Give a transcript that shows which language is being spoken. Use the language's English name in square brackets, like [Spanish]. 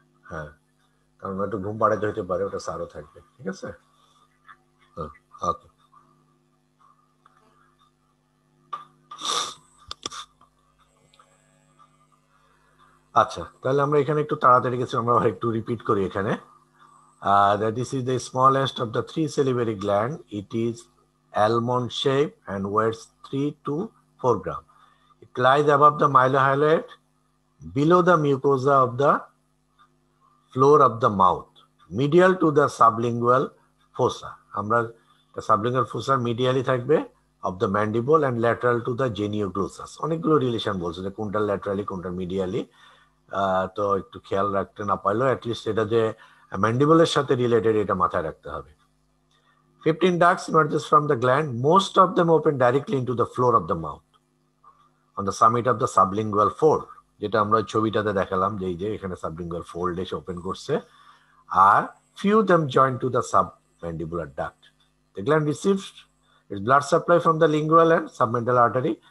[Bangla] হ্যাঁ, কারণ একটু ঘুম পাড়াতে হতে পারে, ওটা সারও থাকবে, ঠিক আছে? হ্যাঁ, ওকে। আচ্ছা, তাহলে আমরা এখানে একটু তাড়াতাড়ি গেছি, আমরা একটু রিপিট করি এখানে। [English] That this is the smallest of the three salivary gland. It is almond shape and weighs 3 to 4 gram. It lies above the mylohyoid, below the mucosa of the floor of the mouth, medial to the sublingual fossa. [Bangla] আমরা sublingual ফোসার medially থাকবে [English] Of the mandible and lateral to the genioglossus. [Bangla] অনেকগুলো relation বলছে, যে কোনটা laterally কোনটা medially. তো একটু খেয়াল রাখতে না পারলেও অ্যাটলিস্ট এটা যে ম্যান্ডিবলের সাথে রিলেটেড, এটা মাথায় রাখতে হবে। [English] 15 ducts emerges from the gland. Most of them open directly into the floor of the mouth on the summit of the sublingual fold, [Bangla] যেটা আমরা ছবিটাতে দেখালাম, যে এই যে এখানে সাবলিঙ্গুয়াল ফোল্ড এসে ওপেন করছে। [English] আর few them join to the submandibular duct. The gland receives its blood supply from the lingual and submental artery.